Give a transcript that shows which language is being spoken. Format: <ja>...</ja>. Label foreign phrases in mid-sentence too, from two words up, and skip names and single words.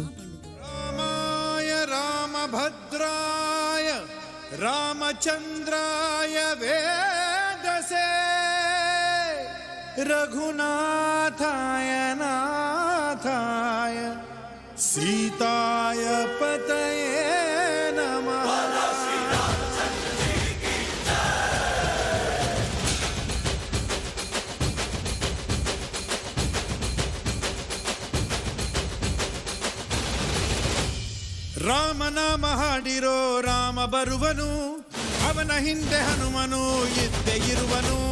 <sa>ರಾಮಾಯ ರಾಮಭದ್ರಾಯ ರಾಮಚಂದ್ರಾಯ ವೇದಸೇ ರಘುನಾಥಾಯ ನಾಥಾಯ ಸೀತಾಯ ಪತಯೇ ನಮಃ.</sa> <kn>ರಾಮನಾಮ ಹಾಡಿರೋ ರಾಮ ಬರುವನು, ಅವನ ಹಿಂದೆ ಹನುಮನು ಇದ್ದೇ ಇರುವನು.</kn>